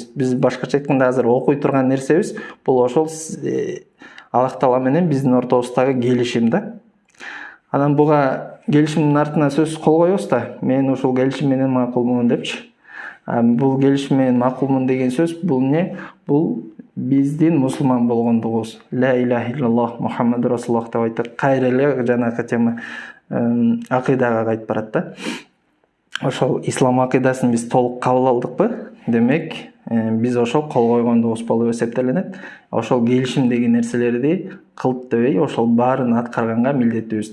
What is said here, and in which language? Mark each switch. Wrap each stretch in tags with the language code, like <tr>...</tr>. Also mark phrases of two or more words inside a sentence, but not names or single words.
<ky>Биз башкача айтканда азыр окуй турган нерсебиз бул ошол Аллах Таала менен биздин ортобуздагы келишим да. Анан буга келишимдин артына сөз кол коебуз да. Мен ушул келишим менен макулмун депчи. Бул келишим менен макулмун деген сөз бул эмне? Бул биздин мусулман болгондугубуз.</ky> <ar>لا إله إلا الله محمد رسول الله</ar> <ky>деп айтат. Кайра эле жанагы тема акыйдага кайтып барат да. Ошол ислам акыйдасын биз толук кабыл алдыкпы? Демек, биз ошол кол койгондугубуз болуп эсептелинет. Ошол келишимдеги нерселерди кылып дебей, ошол баарын аткарганга милдеттүүбүз.</ky>